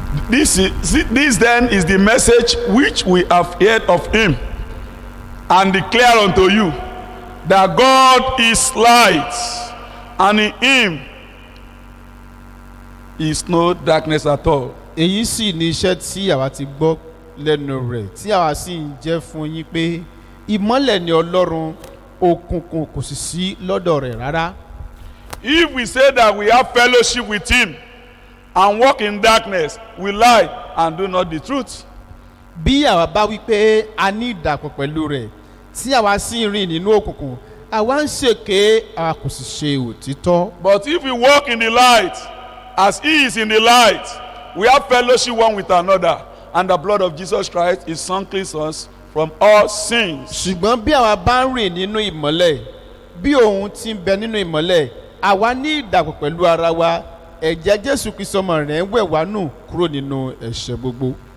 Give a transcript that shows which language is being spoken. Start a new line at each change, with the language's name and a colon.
English: This then is the message which we have heard of him and declare unto you, that God is light, and in him is no darkness at all.
Yoruba: Èyí sì ni iṣẹ́ tí àwa ti gbọ́ lẹ́nu rẹ̀ tí àwa sì ń jẹ́ fún yín pé ìmọ́lẹ̀ ni Ọlọ́run, òkùnkùn kò sì sí lọ́dọ̀ rẹ̀ rárá.
English: If we say that we have fellowship with him and walk in darkness, we lie and do not the truth.
Yoruba: Bí àwa bá wí pé a ní ìdàpọ̀ pẹ̀lú rẹ̀ tí àwa sì ń rìn nínú òkùnkùn, àwa ń ṣèké, àwa kò sì ṣe òtítọ́.
English: But if we walk in the light, as he is in the light, we have fellowship one with another, and the blood of Jesus Christ, his son, cleanses us from all sins.
Yoruba: Ṣùgbọ́n bí àwa bá ń rìn nínú ìmọ́lẹ̀, bí òun ti ń bẹ nínú ìmọ́lẹ̀, àwa ní ìdàpọ̀ pẹ̀lú ara wa, ẹ̀jẹ̀ Jésù Kristi ọmọ rẹ̀ ń wẹ̀ wá nù kúrò nínú ẹ̀ṣẹ̀ gbogbo.